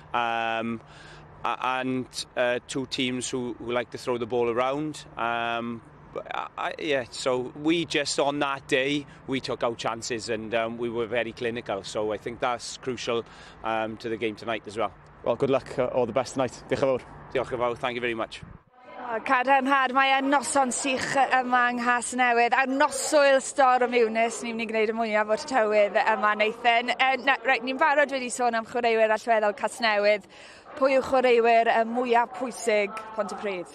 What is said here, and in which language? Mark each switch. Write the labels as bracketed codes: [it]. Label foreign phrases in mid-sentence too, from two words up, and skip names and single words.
[en] And 2 teams who like to throw the ball around. So we just on that day we took our chances and we were very clinical. So I think that's crucial to the game tonight as well. Well, good luck, all the best tonight. [cy] Diolch yn fawr. Diolch yn fawr. [en] Thank you very much. [cy] Cadarnhad, mae noson sych yma yng Nghasnewydd. Ar noswyl Storm Eunice, ni'n mynd i gwneud y mwyaf o'r tywydd yma, Nathan. Ni'n barod wedi sôn am chwaraewyr allweddol Casnewydd. Pwy yw chwaraewyr mwyaf pwysig Pontypridd?